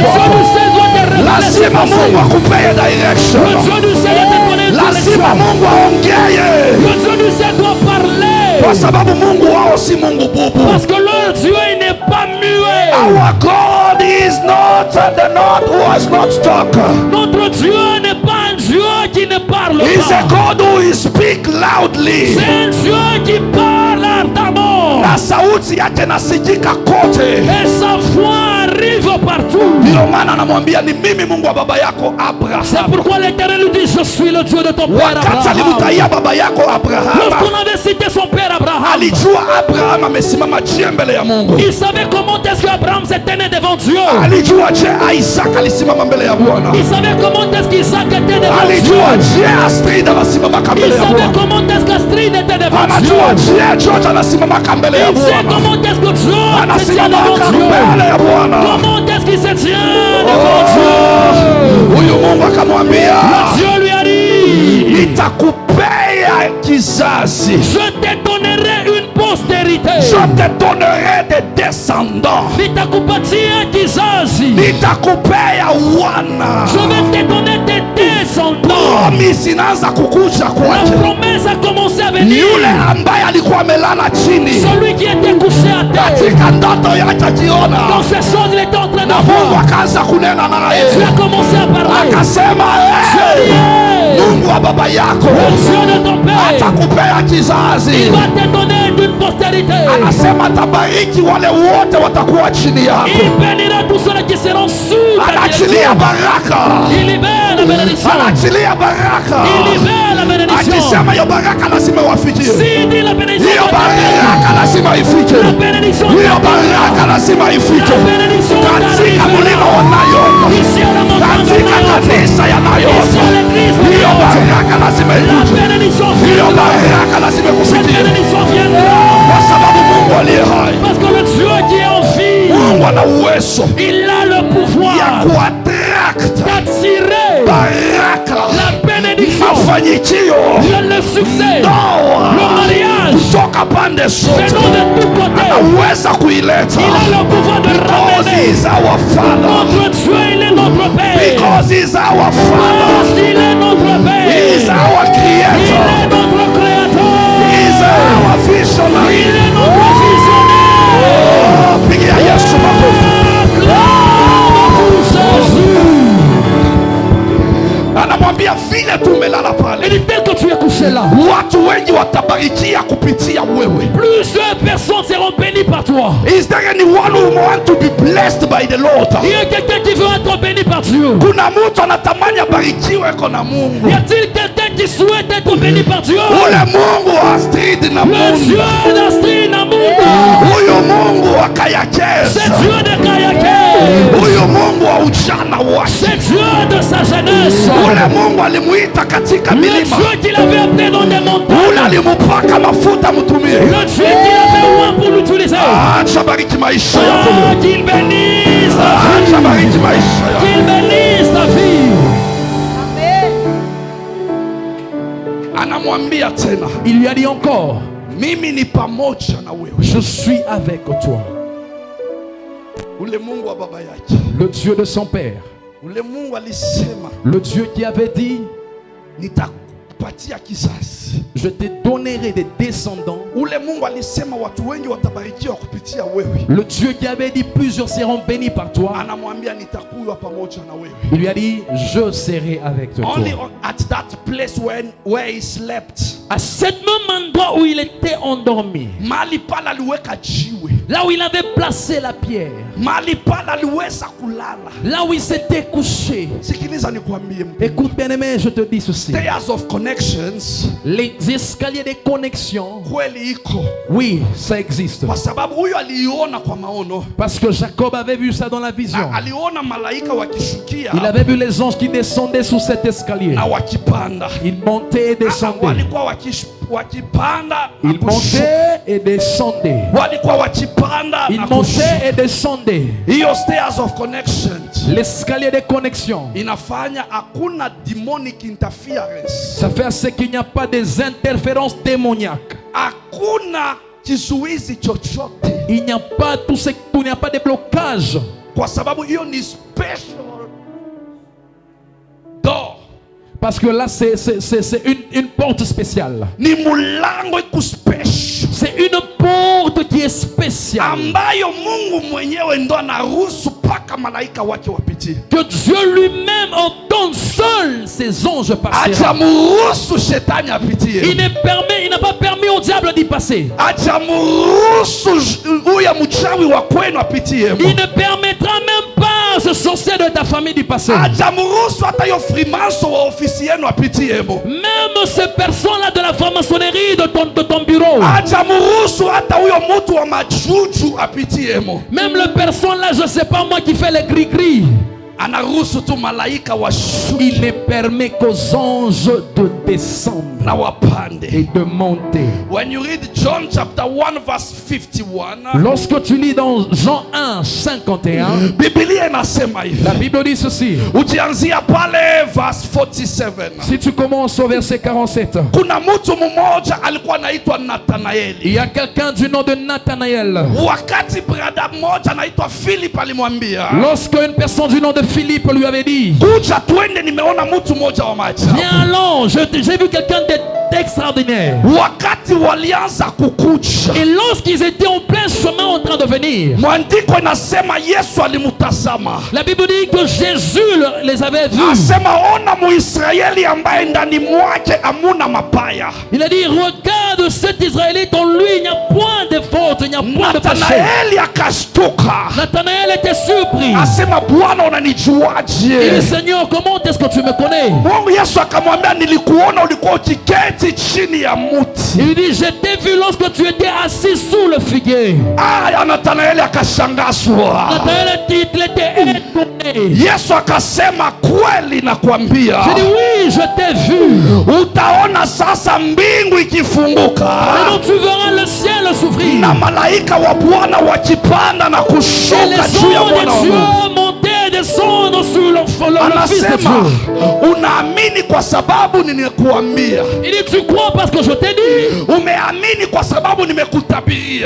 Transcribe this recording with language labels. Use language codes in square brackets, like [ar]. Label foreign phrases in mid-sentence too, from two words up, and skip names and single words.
[sw] kwako. [fr] du ciel doit te révéler ses [sw] Lazima Mungu [fr] pensées. [sw] akupee [fr] Le direction. Dieu du ciel doit te donner une [sw] Lazima [fr] direction. [sw] Mungu aongee, [fr] Le Dieu du ciel doit parler. [sw] kwa sababu Mungu wao si Mungu bubu. [fr] Parce que leur Dieu, il n'est pas muet. [en] Our God is not the not who has not talk. [fr] Notre Dieu n'est pas un Dieu qui ne parle [en] He's a [fr] pas. [en] God who speak loudly. [fr] C'est un Dieu qui parle ardemment. [sw] Na sauti yake nasikika kote. [fr] Et sa voix arrive partout. [sw] Ndio maana anamwambia ni mimi Mungu wa baba yako [fr] C'est Abraham. pourquoi l'Éternel lui dit, je suis le Dieu de ton père [sw] Wakati Abraham. alimtaia baba yako Abraham, [fr] Lorsqu'on avait cité son père Abraham, [sw] alijua Abraham amesimama je mbele ya Mungu. [fr] il savait comment est-ce qu'Abraham s'est tenu devant Dieu. [sw] Alijua je Isaac alisimama mbele ya Bwana. [fr] Il savait comment est-ce qu'Isaac était devant Dieu. [sw] Alijua je Astrid anasimama [fr] Il [sw] mbele ya [fr] savait [sw] Bwana. [fr] comment est-ce qu'Astrid était devant Dieu. [sw] Anajua je George anasimama mbele ya [fr] Il sait [sw] Bwana. [fr] comment est-ce que Dieu [sw] Anasema [fr] tient devant Dieu? [sw] mbele ya Bwana. [fr] Comment est-ce qu'il se tient devant Dieu? [sw] Huyu Mungu akamwambia, [fr] Dieu lui a dit, [sw] nitakupea kizazi. [fr] je te donnerai une postérité. Je te donnerai des descendants. [sw] Nitakupatia kizazi. Nitakupea wana. [fr] Je vais te donner des descendants. [sw] Promise inaanza kukuja [fr] La [sw] kwake. [fr] promesse a commencé à venir. [sw] Yule ambaye alikuwa amelala chini [fr] Celui qui était couché à terre. [sw] katika ndoto yake akiona, [fr] Dans ces choses, il était en train de [sw] na Mungu [fr] voir. [sw] akaanza kunena naye, [fr] Dieu a commencé à parler. [sw] akasema [fr] Dieu, [sw] Mungu wa baba yako [fr] le Dieu de ton père, [sw] atakupea [fr] il [sw] kizazi. [fr] va te donner une postérité. [sw] Anasema atabariki wale wote watakuwa chini yako. [fr] Il bénira tous ceux qui seront sous ta [sw] Anaachilia [fr] direction. [sw] baraka, [fr] Il libère la bénédiction. [sw] anaachilia baraka, [fr] Il libère la bénédiction. [sw] akisema hiyo baraka lazima wafikie. [fr] S'il dit la bénédiction, [sw] Hiyo [fr] doit t'arriver. [sw] baraka lazima ifike. [fr] La bénédiction, [sw] Hiyo [fr] doit t'arriver. [sw] baraka lazima ifike [fr] La bénédiction, doit [sw] katika [fr] t'arriver. [sw] mlima wa Nayoni, [fr] Ici à la montagne de [sw] katika Nayoth. kanisa ya [fr] Ici Nayoni. à l'église de [sw] Hiyo Nayoth. baraka lazima [fr] La [sw] ifike. [fr] bénédiction [sw] Hiyo [fr] viendra. [sw] baraka lazima [fr] Cette [sw] kufikie, [fr] bénédiction viendra. [sw] kwa sababu Mungu aliye hai, [fr] Parce que le Dieu qui est en vie, [sw] Mungu ana uwezo [fr] il a le [sw] ya [fr] pouvoir [sw] kuattract [fr] d'attirer [sw] baraka, [fr] la bénédiction, [sw] mafanikio, [fr] le succès, [sw] ndoa [fr] le mariage, [sw] kutoka pande zote. [fr] venant de tous côtés. [sw] Anaweza kuileta [fr] Il a le pouvoir de [en] because he [fr] ramener. [en] is our Father. [fr] Notre Dieu, il est notre Père. [en] Because he is our Father. [fr] Parce qu'il est notre Père. [en] He is our [fr] Il [en] Creator. [fr] est notre Créateur. [en] He is our visionary. [fr] Il est notre visionnaire. [sw] Oh, pigia Yesu makofi. [fr] Acclame pour Jésus. [sw] Anamwambia vile tumelala [fr] Il [sw] pale, [fr] dit tel que tu es couché là, [sw] watu wengi watabarikia kupitia wewe. [fr] plusieurs personnes seront bénies par toi. [en] Is there anyone who want to be blessed by the Lord? [fr] Il y a quelqu'un qui veut être béni par Dieu. [sw] Kuna mtu anatamani abarikiwe na Mungu. [fr] Y a-t-il quelqu'un qui souhaite être béni par Dieu? [sw] Ule Mungu wa Astrid na [fr] Le [sw] Mungu. [fr] Dieu d'Astrid Namungu. [sw] Huyo Mungu wa [fr] C'est Kayakeza. Dieu de Kayake. [sw] Huyo Mungu wa ujana wake. [fr] C'est Dieu de sa jeunesse. [sw] Ule Mungu alimuita katika [fr] Le [sw] milima. [fr] Dieu qu'il avait appelé dans des [sw] Ule [fr] montagnes. [sw] alimupaka mafuta mtumie. [fr] Le Dieu qu'il avait oint pour l'utiliser. [sw] Acha bariki maisha yako. [fr] Oh, qu'il bénisse ta vie. [sw] Acha bariki maisha yako. [fr] Qu'il bénisse ta vie. [sw] Anamwambia tena, [fr] Il lui a dit encore, [sw] mimi ni pamoja na wewe. [fr] je suis avec toi. [sw] Ule Mungu wa baba yake. [fr] Le Dieu de son père. [sw] Ule Mungu alisema, [fr] Le Dieu qui avait dit, [sw] nitakupatia kizazi. [fr] je te donnerai des descendants. [sw] Ule Mungu alisema watu wengi watabarikiwa kupitia wewe. [fr] Le Dieu qui avait dit, plusieurs seront bénis par toi. [sw] Anamwambia nitakuwa pamoja na wewe. [fr] Il lui a dit, je serai avec toi. [en] Only at that place where he slept. [fr] À ce même endroit où il était endormi, [sw] Mahali pale aliweka jiwe. [fr] là où il avait placé la pierre, [sw] Mahali pale aliweza kulala. [fr] là où il s'était couché. [sw] Sikiliza nikwambie mpendwa. [fr] Écoute bien aimé, je te dis ceci. [en] Stairs of connections [fr] Les escaliers de connexion, [sw] kweli iko. [fr] oui, ça existe. [sw] Kwa sababu huyo aliona kwa maono. [fr] Parce que Jacob avait vu ça dans la vision. [sw] Na aliona malaika wakishukia [fr] Il avait vu les anges qui descendaient sous cet escalier. [sw] na wakipanda. [fr] Ils montaient et descendaient. [sw] Walikuwa wakipanda na [fr] Ils [sw] kushuka. [fr] montaient et descendaient. [sw] Walikuwa wakipanda [fr] Ils [sw] na [fr] montaient [sw] kushuka. [fr] et descendaient. [en] Hiyo stairs of connections [fr] L'escalier de connexion, [sw] inafanya hakuna [en] demonic interference. [fr] ça fait à ce qu'il n'y a pas des interférences démoniaques. [sw] Hakuna kizuizi chochote. [fr] Il n'y a pas il n'y a pas de blocage. [sw] Kwa sababu hiyo ni [en] special door. [fr] Parce que là, c'est une porte spéciale. [sw] Ni mulango iku special. [fr] C'est une porte qui est spéciale. [sw] Ambayo Mungu mwenyewe ndo anaruhusu paka malaika wake wapitie. [fr] Que Dieu lui-même ordonne seul ses anges passer. [sw] Ajamuruhusu shetani apitie. [fr] Il n'a pas permis au diable d'y passer. [sw] Ajamuruhusu huya mchawi wa kwenu apitie. [fr] Il ne permettra même pas à ce sorcier de ta famille d'y passer. [sw] Ajamuruhusu hata yo frimanso wa ofisi yenu apitie. [fr] Même ces personnes-là de la franc-maçonnerie de ton bureau. [sw] Ajamuruhusu hata huyo mtu wa majuju apitie. [fr] Même les personnes là, je sais pas moi, qui fait les gris-gris. [sw] anaruhusu tu malaika washuke [fr] Il ne permet qu'aux anges de descendre [sw] na wapande. [fr] et de monter. [en] When you read John chapter 1 verse 51, [fr] Lorsque tu lis dans Jean 1, 51, [sw] Biblia inasema hivi. [fr] la Bible dit ceci. [sw] Ukianzia pale verse 47. [fr] Si tu commences au verset 47, [sw] Kuna mtu mmoja alikuwa anaitwa Nathanaeli. [fr] il y a quelqu'un du nom de Nathanaël. [sw] Wakati brada mmoja anaitwa Philip alimwambia, [fr] Lorsque une personne du nom de Philippe lui avait dit, [sw] kuja twende, nimeona mtu mmoja wa maajabu. [fr] viens allons, j'ai vu quelqu'un d'extraordinaire. [sw] Wakati walianza kukuja, [fr] Et lorsqu'ils étaient en plein chemin en train de venir, [sw] Mwandiko inasema Yesu alimutazama. [fr] la Bible dit que Jésus les avait vus. [sw] Asema ona Muisraeli ambaye ndani mwake amuna mabaya. [fr] Il a dit, regarde cet Israélite, en lui il n'y a point de faute, il n'y a point de péché. [sw] Nathanaeli akashtuka. [fr] Nathanaël était surpris. [sw] Asema Bwana [fr] Il [sw] unanijuaje? [fr] dit, Seigneur, comment est-ce que tu me connais? [sw] Mungu Yesu akamwambia nilikuona ulikuwa ukiketi chini ya muti. [fr] Il lui dit, je t'ai vu lorsque tu étais assis sous le figuier. [sw] Aya, Nathanaeli akashangazwa. [fr] Nathanaël il était étonné. [sw] Yesu akasema kweli nakwambia, [fr] J'ai dit, oui, je t'ai vu. [sw] utaona sasa mbingu ikifunguka [fr] Maintenant tu verras le ciel s'ouvrir. [sw] na malaika wa Bwana wakipanda na [fr] Et [sw] kushuka [fr] les [sw] juu ya [fr] anges [sw] Bwana wa [fr] de [sw] Mungu. [fr] Dieu monter et descendre sur le Fils de [sw] Anasema [fr] Dieu. [sw] unaamini kwa sababu nimekuambia. [fr] Il dit, tu crois parce que je t'ai dit. [sw] Umeamini kwa sababu nimekutabiria.